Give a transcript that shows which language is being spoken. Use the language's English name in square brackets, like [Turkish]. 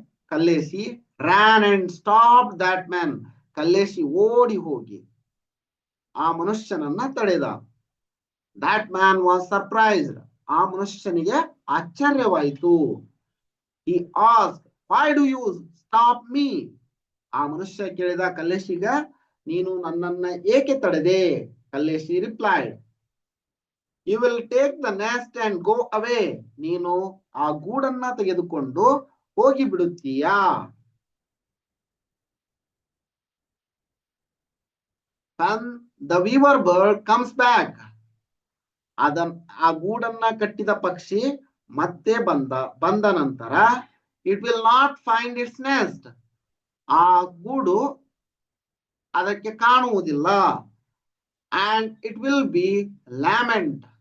[English] Kalleshi ran and stopped that man. [Kannada] ಕಲ್ಲೇಶಿ ಓಡಿ ಹೋಗಿ ಆ ಮನುಷ್ಯನನ್ನ ತಡೆದ. [English] That man was surprised. [Kannada] ಆ ಮನುಷ್ಯನಿಗೆ ಆಶ್ಚರ್ಯವಾಯಿತು. [English] He asked, why do you stop me? [Kannada] ಆ ಮನುಷ್ಯ ಕೇಳಿದ ಕಲ್ಲೇಶಿಗ, ನೀನು ನನ್ನನ್ನ ಏಕೆ ತಡೆದೆ? [English] Kalleshi replied, you will take the nest and go away. [Kannada] ನೀನು ಆ ಗೂಡನ್ನ ತೆಗೆದುಕೊಂಡು ಹೋಗಿ ಬಿಡುತ್ತೀಯಾ? [English] When the weaver bird comes back. [Kannada] ಆ ಗೂಡನ್ನ ಕಟ್ಟಿದ ಪಕ್ಷಿ ಮತ್ತೆ ಬಂದ ನಂತರ [English] it will not find its nest. [Kannada] ಆ ಗೂಡು ಅದಕ್ಕೆ ಕಾಣುವುದಿಲ್ಲ. [English] And it will be lament.